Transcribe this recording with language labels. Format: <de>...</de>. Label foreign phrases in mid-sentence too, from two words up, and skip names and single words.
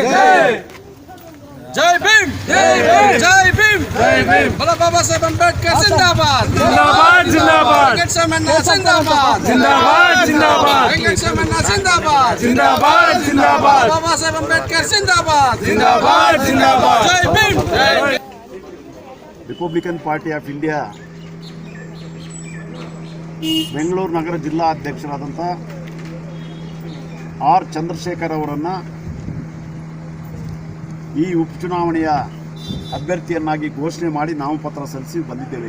<hi>जय भीम जय भीम जय भीम बोलो बाबा साहब अम्बेडकर जिंदाबाद जिंदाबाद जिंदाबाद वेंकट समन्ना जिंदाबाद जिंदाबाद जिंदाबाद वेंकट समन्ना जिंदाबाद जिंदाबाद जिंदाबाद बाबा साहब अम्बेडकर जिंदाबाद जिंदाबाद जिंदाबाद जय भीम जय</hi> <kn>ರಿಪಬ್ಲಿಕನ್ ಪಾರ್ಟಿ ಆಫ್ ಇಂಡಿಯಾ ಬೆಂಗಳೂರು ನಗರ ಜಿಲ್ಲಾ ಅಧ್ಯಕ್ಷರಾದಂಥ ಆರ್ ಚಂದ್ರಶೇಖರ್ ಅವರನ್ನು ಈ ಉಪಚುನಾವಣೆಯ ಅಭ್ಯರ್ಥಿಯನ್ನಾಗಿ ಘೋಷಣೆ ಮಾಡಿ ನಾಮಪತ್ರ ಸಲ್ಲಿಸಿ ಬಂದಿದ್ದೇವೆ.</kn>